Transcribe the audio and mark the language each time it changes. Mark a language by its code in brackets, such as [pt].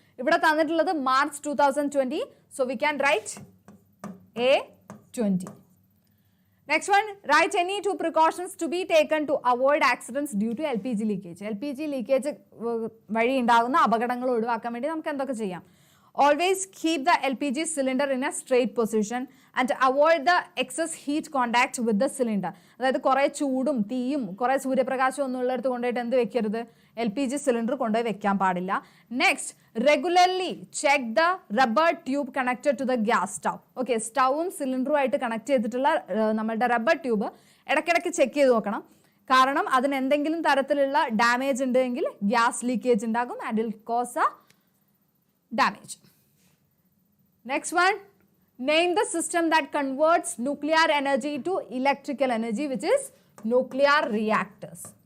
[ml] ഇവിടെ തന്നിട്ടുള്ളത് March 2020. [en] So we can write A20. Next one, write any 2 precautions to be taken to avoid accidents due to LPG leakage. [ml] LPG leakage വഴി ഉണ്ടാകുന്ന അപകടങ്ങൾ ഒഴിവാക്കാൻ വേണ്ടി നമുക്ക് എന്തൊക്കെ ചെയ്യാം? [en] Always keep the LPG cylinder in a straight position and avoid the excess heat contact with the cylinder. [ml] അതായത് കുറേ ചൂടും തീയും കുറേ സൂര്യപ്രകാശം ഒന്നും ഉള്ളിടത്ത് കൊണ്ടുപോയിട്ട് എന്ത് വെക്കരുത്? LPG സിലിണ്ടർ കൊണ്ടുപോയി വെക്കാൻ പാടില്ല. [en] Next, regularly check the rubber tube connected to the gas stove. [ml] Okay, സ്റ്റൗവും സിലിണ്ടറുമായിട്ട് connect ചെയ്തിട്ടുള്ള നമ്മളുടെ റബ്ബർ ട്യൂബ് ഇടയ്ക്കിടയ്ക്ക് ചെക്ക് ചെയ്ത് നോക്കണം. കാരണം അതിന് എന്തെങ്കിലും തരത്തിലുള്ള ഡാമേജ് ഉണ്ടെങ്കിൽ ഗ്യാസ് ലീക്കേജ് ഉണ്ടാകും [en] and will cause a damage. Next one, name the system that converts nuclear energy to electrical energy, which is nuclear reactors.